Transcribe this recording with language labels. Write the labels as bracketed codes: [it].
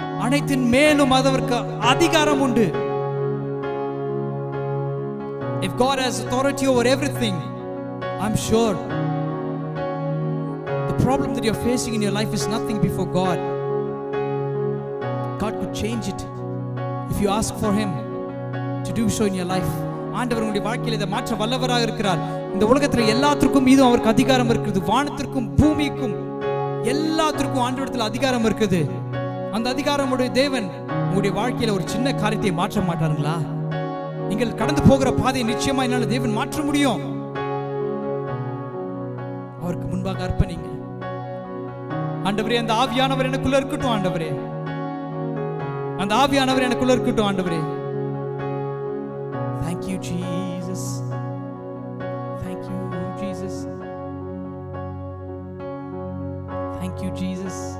[ta] அனைத்தின் மேலும் அவருக்கு அதிகாரம் உண்டு. [en] If God has authority over everything, I'm sure the problem that you're facing in your life is nothing before God. God could change it if you ask for Him to do so in your life. [ta] ஆண்டவர் உங்களுடைய வாழ்க்கையில் இதை மாற்ற வல்லவராக இருக்கிறார். இந்த உலகத்தில் எல்லாத்திற்கும் மீதும் அவருக்கு அதிகாரம் இருக்குது. வானத்திற்கும் பூமிக்கும் எல்லாத்திற்கும் ஆண்டவரிடத்தில் அதிகாரம் இருக்குது. அந்த அதிகாரமுடைய தேவன் உங்களுடைய வாழ்க்கையில ஒரு சின்ன காரியத்தை மாற்ற மாட்டாருங்களா? நீங்கள் கடந்து போகிற பாதையை நிச்சயமா என்னால தேவன் மாற்ற முடியும். அவருக்கு முன்பாக அர்ப்பணிங்க. ஆண்டவரே, அந்த ஆவியானவர் எனக்குள்ள இருக்கட்டும். ஆண்டவரே, அந்த ஆவியானவர் எனக்குள்ள இருக்கட்டும். [en] ஆண்டவரே, thank you Jesus, thank you Jesus, thank you Jesus.